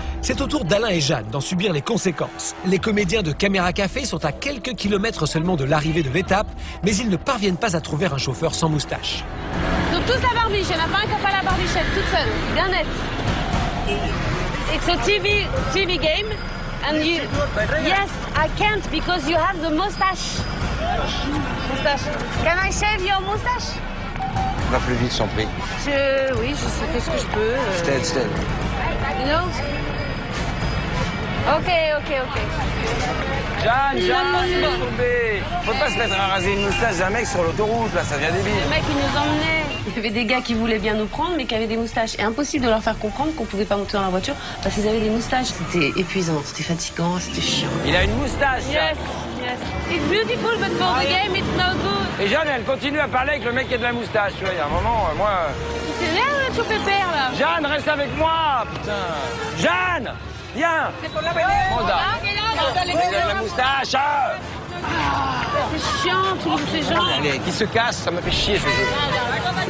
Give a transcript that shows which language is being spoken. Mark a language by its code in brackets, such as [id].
[fr] C'est au tour d'Alain et Jeanne d'en subir les conséquences. Les comédiens de Caméra Café sont à quelques kilomètres seulement de l'arrivée de l'étape, mais ils ne parviennent pas à trouver un chauffeur sans moustache. Donc tous la barbiche, il n'y en a pas un qui n'a pas la barbichette, toute seule, bien nette. [en] It's a TV game, and you... Yes, I can't because you have the mustache. Moustache. Can I shave your moustache? [fr] Va plus vite, sans prix. Oui, je fais ce que je peux. Je t'aide. [en] You know? Ok. [fr] Jeanne, laisse tomber. Faut pas se mettre à raser une moustache d'un mec sur l'autoroute, là, ça devient débile. Le mec, il nous emmenait. Il y avait des gars qui voulaient bien nous prendre, mais qui avaient des moustaches. Et impossible de leur faire comprendre qu'on pouvait pas monter dans la voiture parce qu'ils avaient des moustaches. C'était épuisant, c'était fatigant, c'était chiant. Il a une moustache. [en] Yes. It's beautiful, but for the game, it's no good. [fr] Et Jeanne, elle continue à parler avec le mec qui a de la moustache. Tu vois, il y a un moment, moi... C'est rien, on a tout pépère, là. Jeanne, reste avec moi, putain. Jeanne, viens. C'est pour la Il a de la moustache. C'est chiant, tous ces gens. Allez, qui se casse, ça me fait chier, ce jeu.